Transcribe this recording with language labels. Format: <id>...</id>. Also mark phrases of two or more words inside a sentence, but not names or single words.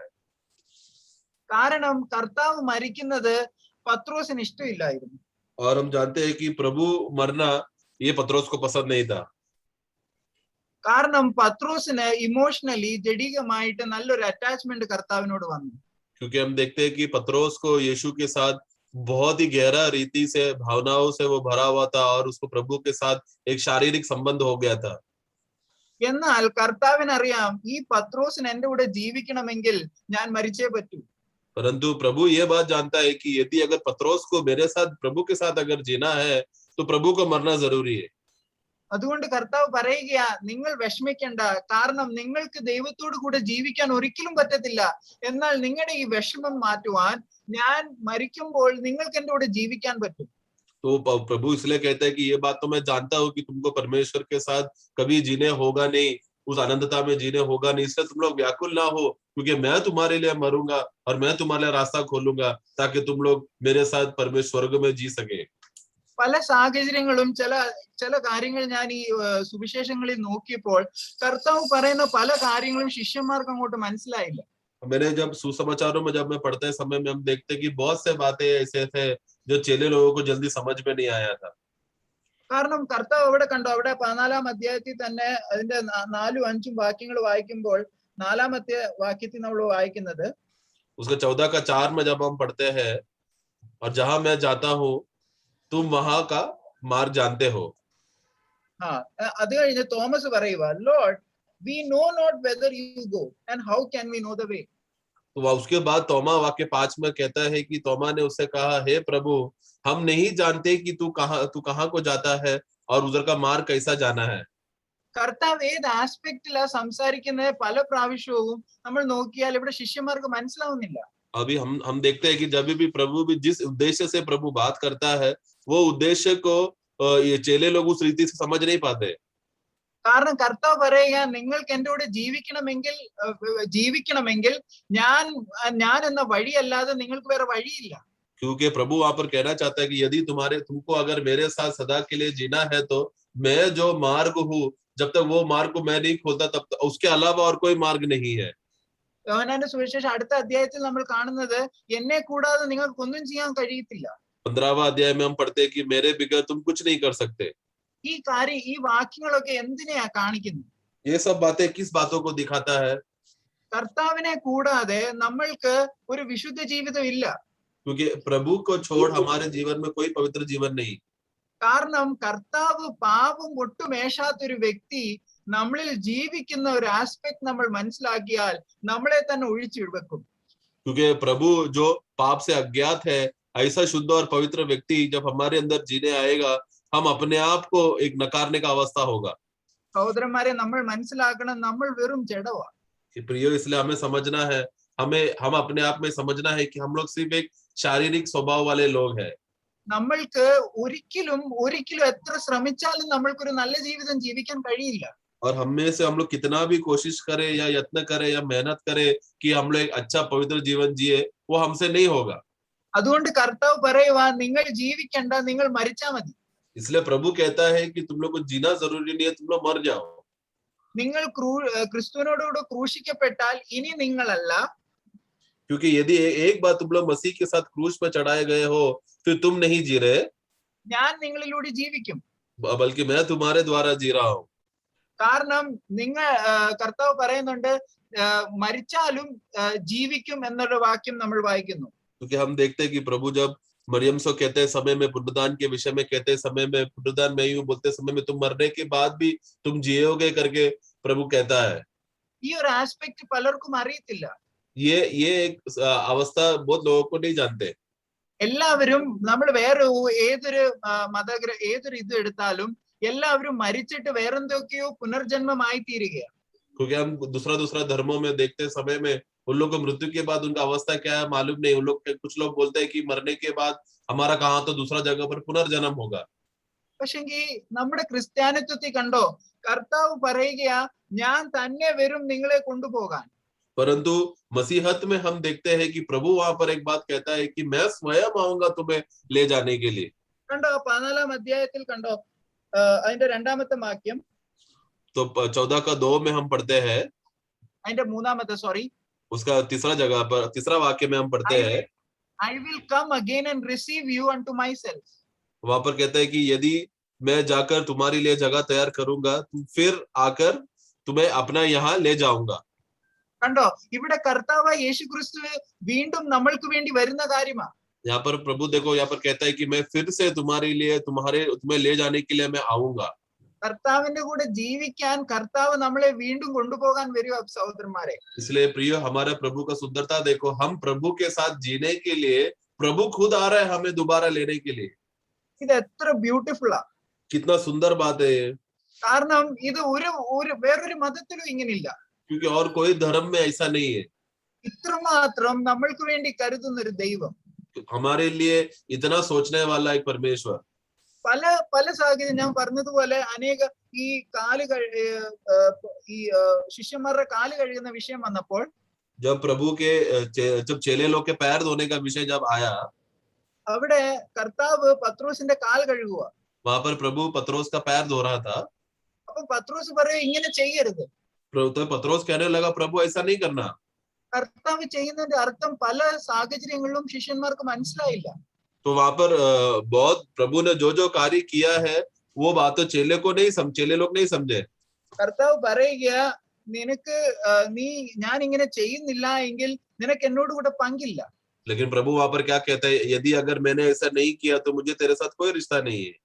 <ml>കാരണം കർത്താവ് മരിക്കുന്നത് പത്രോസിന് ഇഷ്ടമില്ലായിരുന്നു.</ml> <hi>और हम जानते हैं कि प्रभु मरना ये पत्रोस को पसंद नहीं था.</hi> <ml>കാരണം പത്രോസിന് ഇമോഷണലി ജഡികമായിട്ട് നല്ലൊരു അറ്റാച്ച്മെന്റ് കർത്താവിനോട് വന്നു.</ml> <hi>क्योंकि हम देखते हैं कि पत्रोस को यीशु के साथ बहुत ही गहरा रीति से भावनाओं से वो भरा हुआ था और उसको प्रभु के साथ एक शारीरिक संबंध हो गया था.</hi> <ml>എന്നാൽ കർത്താവിനറിയാം ഈ പത്രോസിന് എന്റെ കൂടെ ജീവിക്കണമെങ്കിൽ ഞാൻ മരിച്ചേ പറ്റൂ.</ml> <hi>परंतु प्रभु ये बात जानता है कि यदि अगर पत्रोस को मेरे साथ प्रभु के साथ अगर जीना है तो प्रभु को मरना जरूरी है.</hi> <ml>അതുകൊണ്ട് കർത്താവ് പറയുകയാ, നിങ്ങൾ വിഷമിക്കണ്ട, കാരണം നിങ്ങൾക്ക് ദൈവത്തോട് കൂടെ ജീവിക്കാൻ ഒരിക്കലും പറ്റത്തില്ല. എന്നാൽ നിങ്ങളുടെ ഈ വിഷമം മാറ്റുവാൻ ഞാൻ മരിക്കുമ്പോൾ നിങ്ങൾക്ക് എന്റെ കൂടെ ജീവിക്കാൻ പറ്റും.</ml> <hi>तो प्रभु इसलिए कहता है कि ये बात तो मैं जानता हूँ कि तुमको परमेश्वर के साथ कभी जीने होगा नहीं, उस अनंतता में जीने होगा नहीं, इसलिए तुम लोग व्याकुल ना हो, क्योंकि मैं तुम्हारे लिए मरूंगा और मैं तुम्हारे लिए रास्ता खोलूंगा ताकि तुम लोग मेरे साथ परमेश्वर स्वर्ग में जी सके.</hi> <ml>പല സാഹചര്യങ്ങളും ചില കാര്യങ്ങൾ ഞാൻ ഈ സുവിശേഷങ്ങളിൽ നോക്കിയപ്പോൾ കർത്താവ് പറയുന്ന പല കാര്യങ്ങളും ശിഷ്യന്മാർക്ക് അങ്ങോട്ട് മനസ്സിലായില്ല.</ml> <hi>मैंने जब सुसमाचारों में जब मैं पढ़ते समय में हम देखते कि बहुत से बातें ऐसे थे जो चेले लोगों को जल्दी समझ में नहीं आया था.</hi> <ml>കാരണം കർത്താവ് അവിടെ കണ്ടോ, അവിടെ 14-ാം അധ്യായത്തിൽ തന്നെ അതിന്റെ 4-5 വാക്യങ്ങൾ വായിക്കുമ്പോൾ 4-ാമത്തെ വാക്യത്തിൽ നമ്മൾ വായിക്കുന്നത്,</ml> <hi>उसका 14 का 4 में जब हम पढ़ते हैं, और जहां मैं जाता हूँ तुम वहां का मार्ग जानते हो.</hi> <ml>അത് കഴിഞ്ഞ് തോമസ് പറയുക,</ml> <en>ലോർഡ് we know not whether you go and how can we know the way.</en> <hi>तो उसके बाद तोमा वाक्य 5 में कहता है कि तोमा ने उससे कहा, हे प्रभु हम नहीं जानते कि तू कहाँ को जाता है और उधर का मार्ग कैसा जाना है.</hi> <ml>കർത്താവ് ഏത് ആസ്പെക്റ്റിലാ സംസാരിക്കുന്നത് പല പ്രാവശ്യവും നമ്മൾ നോക്കിയാൽ ഇവിടെ ശിഷ്യന്മാർക്ക് മനസ്സിലാവുന്നില്ല.</ml> <hi>अभी हम देखते हैं कि जब भी प्रभु भी जिस उद्देश्य से प्रभु बात करता है वो उद्देश्य को ये चेले लोग उस रीति से समझ नहीं पाते.</hi> <ml>കാരണം കർത്താവ് പറയുക, നിങ്ങൾക്ക് എന്റെ കൂടെ ജീവിക്കണമെങ്കിൽ ഞാൻ എന്ന വഴിയല്ലാതെ നിങ്ങൾക്ക് വേറെ വഴിയില്ല.</ml> <hi>क्योंकि प्रभु वहां पर कहना चाहता है कि यदि तुमको अगर मेरे साथ सदा के लिए जीना है तो मैं जो मार्ग हूँ, जब तक वो मार्ग को मैं नहीं खोलता तब तक उसके अलावा और कोई मार्ग नहीं है.</hi> <ml>യോഹന്നാന്റെ സുവിശേഷം അടുത്ത അധ്യായത്തിൽ നമ്മൾ കാണുന്നത്, എന്നെ കൂടാതെ നിങ്ങൾക്ക് ഒന്നും ചെയ്യാൻ കഴിയത്തില്ല.</ml> <hi>15वां अध्याय में हम पढ़ते हैं कि मेरे बगैर तुम कुछ नहीं कर सकते.</hi> <ml>ഈ വാക്യങ്ങളൊക്കെ എന്തിനെയാ കാണിക്കുന്നത്?</ml> <hi>ये सब बातें किस बातों को दिखाता है?</hi> <ml>കർത്താവിനെ കൂടാതെ നമ്മൾക്ക് ഒരു വിശുദ്ധ ജീവിതം ഇല്ല.</ml> <hi>क्योंकि प्रभु को छोड़ हमारे जीवन में कोई पवित्र जीवन नहीं.</hi> <ml>കാരണം കർത്താവ് പാപം ഒട്ടുമേശാത്തൊരു വ്യക്തി നമ്മളിൽ ജീവിക്കുന്ന ഒരു ആസ്പെക്ട് നമ്മൾ മനസ്സിലാക്കിയാൽ നമ്മളെ തന്നെ ഒഴിച്ചു വെക്കും.</ml> <hi>क्योंकि प्रभु जो पाप से अज्ञात है, ऐसा शुद्ध और पवित्र व्यक्ति जब हमारे अंदर जीने आएगा, हम अपने आप को एक नकारने का अवस्था होगा.</hi> <ml>സഹോദരന്മാരെ, നമ്മൾ മനസ്സിലാക്കണം, നമ്മൾ വെറും ജഡവാ.</ml> <hi>प्रियो, इसलिए हमें समझना है, हम अपने आप में समझना है कि हम लोग सिर्फ एक शारीरिक स्वभाव वाले लोग हैं.</hi> <ml>നമ്മൾക്ക് ഒരിക്കലും എത്ര ശ്രമിച്ചാലും നമ്മൾക്കൊരു നല്ല ജീവിതം ജീവിക്കാൻ കഴിയില്ല.</ml> <hi>और हम में से हम लोग कितना भी कोशिश करें या यत्न करें या मेहनत करें कि हम लोग एक अच्छा पवित्र जीवन जिए, वो हमसे नहीं होगा.</hi> <ml>അതുകൊണ്ട് കർത്താവ് പറയുവാ, നിങ്ങൾ ജീവിക്കണ്ട, നിങ്ങൾ മരിച്ചാ മതി.</ml> <hi>इसलिए प्रभु कहता है कि तुम लोग को जीना जरूरी नहीं है, तुम लोग मर जाओ.</hi> <ml>നിങ്ങൾ ക്രിസ്തുവിനോടുകൂടെ ക്രൂശിക്കപ്പെട്ടാൽ ഇനി നിങ്ങളല്ല,</ml> <hi>क्योंकि यदि एक बार तुम लोग मसीह के साथ क्रूस पर चढ़ाए गए हो, फिर तुम नहीं जी रहे,</hi> <ml>ഞാൻ നിങ്ങളിലൂടെ ജീവിക്കും.</ml> <hi>बल्कि मैं तुम्हारे द्वारा जी रहा हूँ.</hi> <ml>കാരണം കർത്താവ് പറയുന്നുണ്ട്, മരിച്ചാലും ജീവിക്കും എന്നൊരു വാക്യം നമ്മൾ വായിക്കുന്നു.</ml> <hi>क्योंकि हम देखते हैं कि प्रभु जब मरियम से कहते समय में पुनरुत्थान के विषय में कहते समय में, पुनरुत्थान में यूं बोलते समय में तुम मरने के बाद भी तुम जियोगे करके प्रभु कहता है.</hi> <ml>ഈ ഒരു ആസ്പെക്ട് പലർക്കും അറിയത്തില്ല.</ml> <hi>ये एक अवस्था बहुत लोगों को नहीं जानते.</hi> <ml>എല്ലാവരും നമ്മൾ വേറെ ഏതൊരു ഇത് എടുത്താലും എല്ലാവരും മരിച്ചിട്ട് വേറെന്തൊക്കെയോ പുനർജന്മമായി തീരുകയാണ്.</ml> <hi>क्योंकि हम दूसरा धर्मों में देखते समय में उन लोग को मृत्यु के बाद उनका अवस्था क्या है मालूम नहीं. कुछ लोग बोलते हैं कि मरने के बाद हमारा कहाँ तो दूसरा जगह पर पुनर्जन्म होगा.</hi> <ml>പക്ഷെങ്കിൽ നമ്മുടെ ക്രിസ്ത്യാനിത്വത്തിൽ കണ്ടോ, കർത്താവ് പറയുകയാ, ഞാൻ തന്നെ വരും നിങ്ങളെ കൊണ്ടുപോകാൻ.</ml> <hi>परंतु मसीहत में हम देखते हैं कि प्रभु वहां पर एक बात कहता है कि मैं स्वयं आऊंगा तुम्हें ले जाने के लिए.</hi> <ml>കണ്ടോ 14-ാം अध्यायത്തിൽ കണ്ടോ അതിന്റെ 2-ാമത്തെ വാക്യം.</ml> <hi>तो 14 का 2 में हम पढ़ते हैं,</hi> <ml>അതിന്റെ 3-ാമത്തെ</ml> <hi>उसका तीसरा वाक्य में हम पढ़ते हैं,</hi> <en>I will come again and receive you unto myself.</en> <hi>वहां पर कहता है कि यदि मैं जाकर तुम्हारे लिए जगह तैयार करूंगा, फिर आकर तुम्हें अपना यहाँ ले जाऊंगा।</hi> <ml>കണ്ടോ, ഇവിടെ കർത്താവായ യേശു ക്രിസ്തു വീണ്ടും നമ്മൾക്ക് വേണ്ടി വരുന്ന കാര്യമാണ്.</ml> <hi>यहाँ पर प्रभु देखो, यहाँ पर कहता है कि मैं फिर से तुम्हारे लिए तुम्हें ले जाने के लिए मैं आऊंगा।</hi> <ml>കർത്താവിന്റെ കൂടെ ജീവിക്കാൻ കർത്താവ് നമ്മളെ വീണ്ടും കൊണ്ടുപോകാൻ വരിക സഹോദരന്മാരെ.</ml> <hi>इसलिए प्रिय, हमारे प्रभु का सुंदरता देखो, हम प्रभु के साथ जीने के लिए प्रभु खुद आ रहा है हमें दोबारा लेने के लिए।</hi> <ml>ഇത് എത്ര ബ്യൂട്ടിഫുള്ളാ.</ml> <hi>कितना सुंदर बात है ये,</hi> <ml>കാരണം ഇത് വേറൊരു മതത്തിലും ഇങ്ങനില്ല.</ml> <hi>क्योंकि और कोई धर्म में ऐसा नहीं है।</hi> <ml>ഇത്രമാത്രം നമ്മൾക്ക് വേണ്ടി കരുതുന്ന ഒരു ദൈവം,</ml> <hi>हमारे लिए इतना सोचने वाला एक परमेश्वर।</hi> <ml>പല പല സാഹചര്യം ഞാൻ പറഞ്ഞതുപോലെ അനേക ഈ ശിഷ്യന്മാരുടെ കാല് കഴുകുന്ന വിഷയം വന്നപ്പോൾ,</ml> <hi>जब प्रभु के जब चेले लोग के पैर धोने का विषय जब आया,</hi> <ml>അവിടെ കർത്താവ് പത്രോസിന്റെ കാൽ കഴുകുക.</ml> <hi>वहां पर प्रभु पत्रोस का पैर धो रहा था।</hi> <ml>അപ്പൊ പത്രോസ് പറയും ഇങ്ങനെ ചെയ്യരുത്.</ml> <hi>तो पत्रोस कहने लगा, प्रभु ऐसा नहीं करना।</hi> <ml>കർത്താവ് ചെയ്യുന്നതിന്റെ അർത്ഥം പല സാഹചര്യങ്ങളിലും ശിഷ്യന്മാർക്ക് മനസ്സിലായില്ല.</ml> <hi>तो वहां पर बहुत प्रभु ने जो जो कार्य किया है वो बात तो चेले लोग नहीं समझे।</hi> <ml>കർത്താവ് പറയുക, നിനക്ക് ഞാൻ ഇങ്ങനെ ചെയ്യുന്നില്ല എങ്കിൽ നിനക്ക് എന്നോട് കൂടെ പങ്കില്ല.</ml> <hi>लेकिन प्रभु वहां पर क्या कहता है, यदि अगर मैंने ऐसा नहीं किया तो मुझे तेरे साथ कोई रिश्ता नहीं है।</hi>